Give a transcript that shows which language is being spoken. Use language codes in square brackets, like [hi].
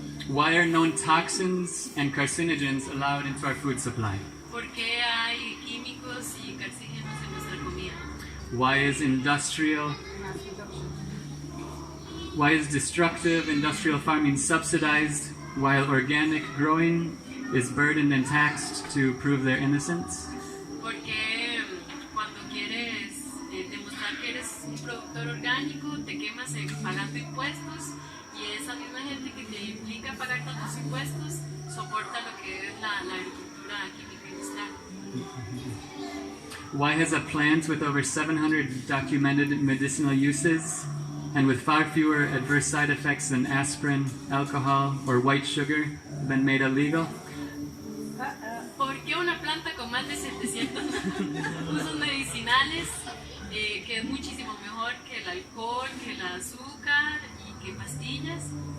[en] Why are known toxins and carcinogens allowed into our food supply? [es] ¿Por qué hay químicos y carcígenos en nuestra comida? [en] Why is destructive industrial farming subsidized while organic growing is burdened and taxed to prove their innocence? [es] Porque cuando quieres demostrar que eres un productor orgánico, te quemas pagando impuestos, y esa misma gente que te implica pagar tantos impuestos soporta lo que es la agricultura química industrial. [en] Why has a plant with over 700 documented medicinal uses and with far fewer adverse side effects than aspirin, alcohol, or white sugar been made illegal? [es] ¿Por qué una planta con más de 700 usos medicinales, que es muchísimo mejor que el alcohol, que el azúcar y que pastillas?